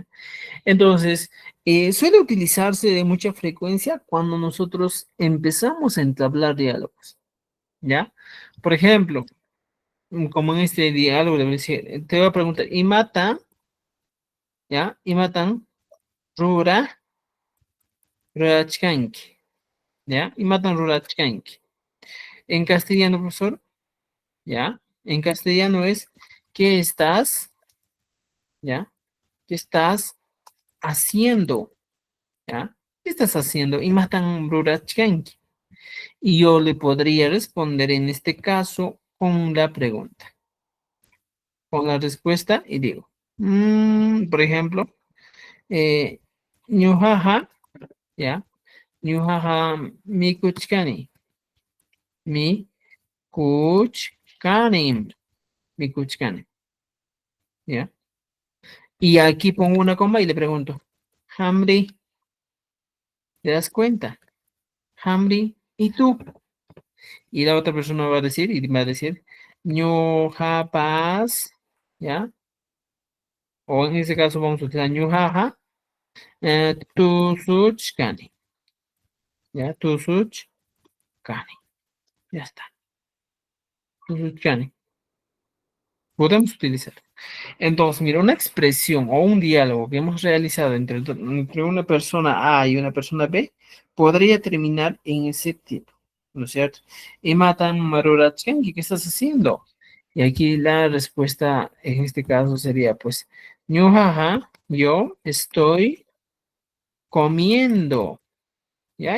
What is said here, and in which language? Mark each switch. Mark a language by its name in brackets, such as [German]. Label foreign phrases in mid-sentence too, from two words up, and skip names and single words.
[Spanish] Entonces, suele utilizarse de mucha frecuencia cuando nosotros empezamos a entablar diálogos, ¿ya? Por ejemplo, como en este diálogo, te voy a preguntar, ¿y mata? [Quechua] ¿Ya? ¿Y matan? Rura, rurachkanki, [Spanish] ¿ya? [Quechua] ¿Y matan rurachkanki? [Spanish] En castellano, profesor, ¿ya? En castellano es, ¿qué estás? ¿Ya? ¿Qué estás haciendo? ¿Ya? ¿Qué estás haciendo? [Quechua] Y matan rurachkanki. [Spanish] Y yo le podría responder en este caso con la pregunta, con la respuesta y digo, por ejemplo, [Quechua] eh, ñujaja, ¿ya? Ñujaja mi kuchkani, mi kuchkani, mi kuchkani, ¿ya? [Spanish] Y aquí pongo una coma y le pregunto, Hamri, ¿te das cuenta? Hamri, ¿y tú? Y la otra persona va a decir, y va a decir, ñujapas, ¿ya? O en este caso vamos a utilizar [Quechua] ñujaja, tusuchkani, [Spanish] ¿ya? [Quechua] Tusuchkani, ya está, tusuchkani. [Spanish] Podemos utilizar. Entonces, mira, una expresión o un diálogo que hemos realizado entre una persona A y una persona B podría terminar en ese tipo, ¿no es cierto? [Quechua] Y matan marurachkenki, [Spanish] ¿qué estás haciendo? Y aquí la respuesta en este caso sería, pues, ñujaja, yo estoy comiendo, ¿ya?